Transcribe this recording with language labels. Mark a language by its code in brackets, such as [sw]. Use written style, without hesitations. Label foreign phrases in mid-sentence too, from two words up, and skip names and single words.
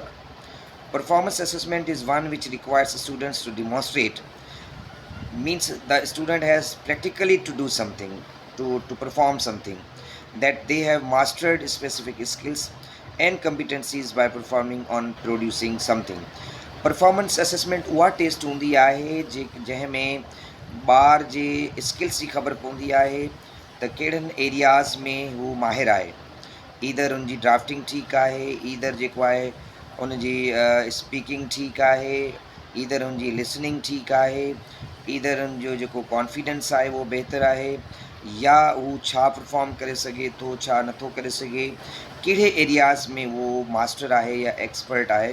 [en] Performance assessment is one which requires students to demonstrate, means the student has practically to do something, to perform something, that they have mastered specific skills and competencies by performing on producing something. performance assessment [sd] उहा टेस्ट हूंदी आहे जंहिंमें ॿार जे स्किल्स जी ख़बर पवंदी आहे त कहिड़नि एरियाज़ में हू माहिर आहे. ईदर उनजी ड्राफ्टिंग ठीकु आहे, ईदर जेको आहे उनजी स्पीकिंग ठीकु आहे, ईदर उनजी लिसनिंग ठीकु आहे, ईदर उनजो जेको कॉन्फिडेंस आहे उहो बहितरु आहे, या हू छा परफॉर्म करे सघे थो, छा नथो करे सघे, कहिड़े एरियाज़ में उहो मास्टर आहे या एक्सपर्ट आहे.